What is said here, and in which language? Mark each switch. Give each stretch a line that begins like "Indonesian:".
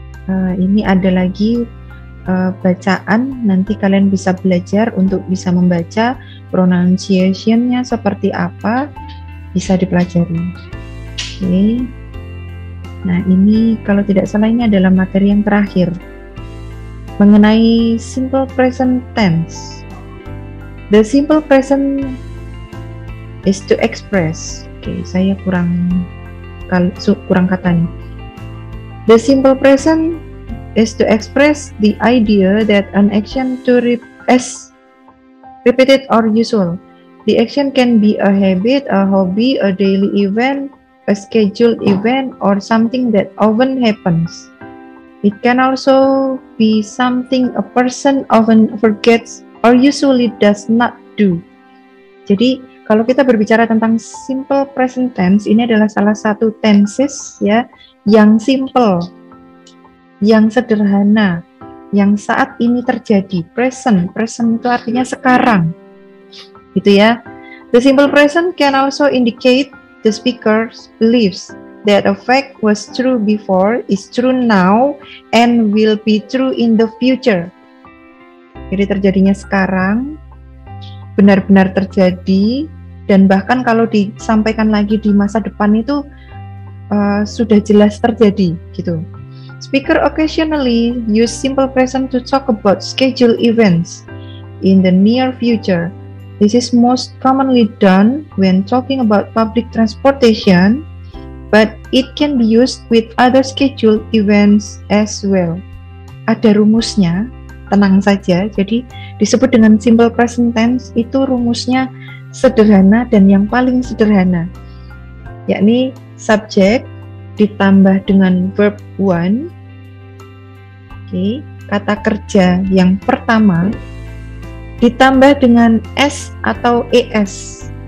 Indonesian: Ini ada lagi bacaan, nanti kalian bisa belajar untuk bisa membaca pronunciation-nya seperti apa, bisa dipelajari. Oke. Nah, ini kalau tidak salah ini adalah materi yang terakhir mengenai simple present tense.
English: The simple present is to express.
Indonesian: Oke, saya kurang kata nih.
English: The simple present is to express the idea that an action is repeated or usual. The action can be a habit, a hobby, a daily event, a scheduled event, or something that often happens. It can also be something a person often forgets or usually does not do.
Indonesian: Jadi kalau kita berbicara tentang simple present tense, ini adalah salah satu tenses ya yang simple, yang sederhana, yang saat ini terjadi. Present itu artinya sekarang, gitu ya.
English: The simple present can also indicate the speaker's beliefs that a fact was true before, is true now, and will be true in the future.
Indonesian: Jadi terjadinya sekarang, benar-benar terjadi, dan bahkan kalau disampaikan lagi di masa depan itu sudah jelas terjadi, gitu.
English: Speaker occasionally use simple present to talk about scheduled events in the near future. This is most commonly done when talking about public transportation, but it can be used with other scheduled events as well.
Indonesian: Ada rumusnya, tenang saja. Jadi disebut dengan simple present tense, itu rumusnya sederhana dan yang paling sederhana, yakni subject ditambah dengan verb one. Oke, kata kerja yang pertama ditambah dengan s atau es.